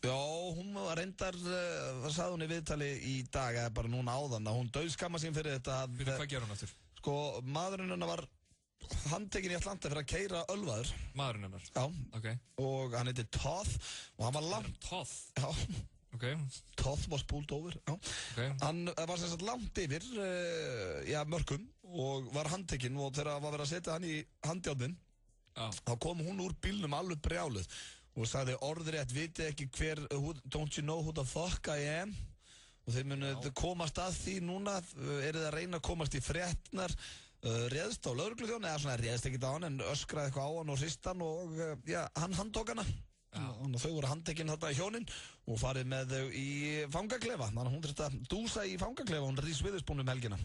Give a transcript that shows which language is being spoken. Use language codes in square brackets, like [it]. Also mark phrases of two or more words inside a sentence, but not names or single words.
[is] Já, hún var reyndar, sagði hún í viðtali í dag, eða bara núna áðan, að hún dauðskamma sín fyrir þetta. Fyrir hvað gerði hún aftur? Maðurinn hennar var handtekinn í Atlanta fyrir að keyra ölvaður. Maðurinn hennar? Já. Ok. Og hann heitir Toth og hann var langt. Toth? Já. Ok. [en] Toth was pulled over. [is] Já. Ok. Hann var sem sagt langt yfir, mörkum og var handtekinn og þegar var verið að setja hann í handjárnin, þá kom hún úr bílnum alveg brjáluð og sagði orðrétt, viti ekki hver, [en] don't you know who the fuck I am? [is] Og þeir munu komast að því núna, eru það að reyna að komast í fréttnar, réðst á lögregluþjón eða svona réðst ekkert á hann en öskraði eitthvað á hann og hrist hann og hann handtók hana og þau voru handtekinn þarna í hjónin og farið með þau í fangaklefa þannig að hún þurfti að dúsa í fangaklefa hún Reese Witherspoon helgina.